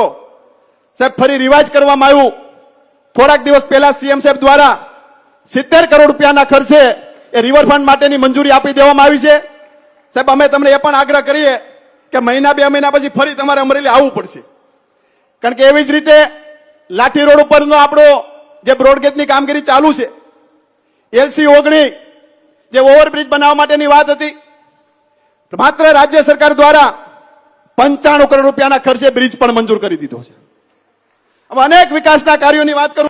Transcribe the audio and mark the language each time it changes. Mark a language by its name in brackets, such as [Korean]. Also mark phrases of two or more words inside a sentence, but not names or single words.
[Gujarati] સાહેબ, ફરી રિવાજ કરવામાં આવ્યું। થોડાક દિવસ પહેલા સીએમ સાહેબ દ્વારા 70 કરોડ રૂપિયાના ખર્ચે એ રિવરફ્રન્ટ માટેની મંજૂરી આપી દેવામાં આવી છે। સાહેબ, અમે તમને એ પણ આગ્રહ કરીએ કે મહિના 2 મહિના પછી ફરી તમારે અમરેલી આવવું પડશે, કારણ કે એવી જ રીતે લાઠી રોડ ઉપરનો આપણો જે બ્રોડગેજની કામગીરી ચાલુ છે, એલસી 19 જે ઓવરબ્રિજ બનાવવા માટેની વાત હતી, માત્ર રાજ્ય સરકાર દ્વારા 95 કરોડ રૂપિયાના ખર્ચે બ્રિજ પણ મંજૂર કરી દીધો છે। અબ અનેક વિકાસના કાર્યોની વાત કરું